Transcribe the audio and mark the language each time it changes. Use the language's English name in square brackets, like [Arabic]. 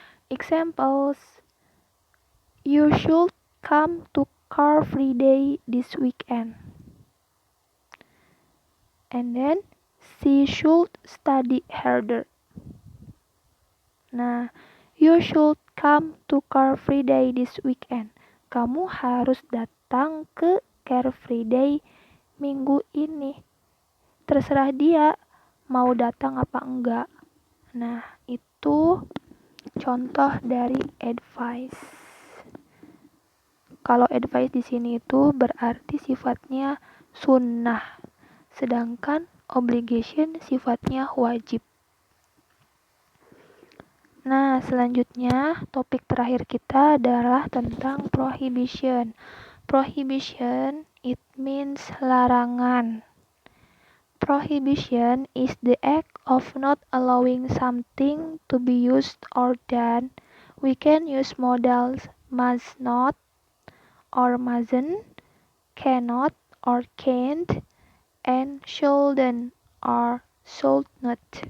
[English] Examples: You should come to Car Free Day this weekend. And then she should study harder. Nah, you should come to Car Free Day this weekend. [Indonesian] Kamu harus datang ke Car Free Day minggu ini. Terserah dia mau datang apa enggak. Nah, itu contoh dari advice. Kalau advice di sini itu berarti sifatnya sunnah, sedangkan obligation sifatnya wajib. Nah, selanjutnya topik terakhir kita adalah tentang prohibition. [English] Prohibition, it means larangan. Prohibition is the act of not allowing something to be used or done. We can use modals must not or mustn't, cannot or can't, and shouldn't or should not.